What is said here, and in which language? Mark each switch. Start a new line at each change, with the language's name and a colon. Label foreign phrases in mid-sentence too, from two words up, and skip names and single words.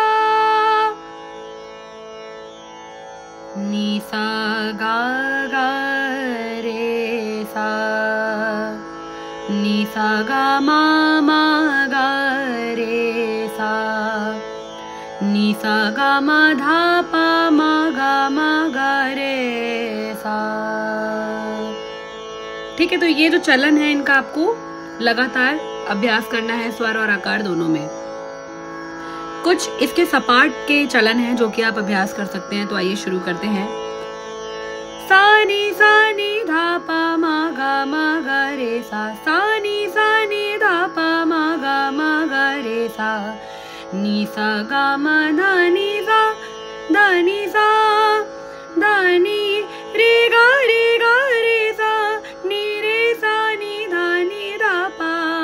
Hindi: नी सा गा गा रे सा नी सा गा मा गा रे सा नी सा गा मा धा पा गा रे सा। ठीक है, तो ये जो चलन है इनका आपको लगातार अभ्यास करना है, स्वर और आकार दोनों में। कुछ इसके सपाट के चलन हैं जो कि आप अभ्यास कर सकते हैं। तो आइए शुरू करते हैं। सा नी धा पा गा रे सा नी धा पा गा रे सा नी सा गा मा धा नी सा धा नी सा धा नी रे गा रे सा नी रे सा नी धा पा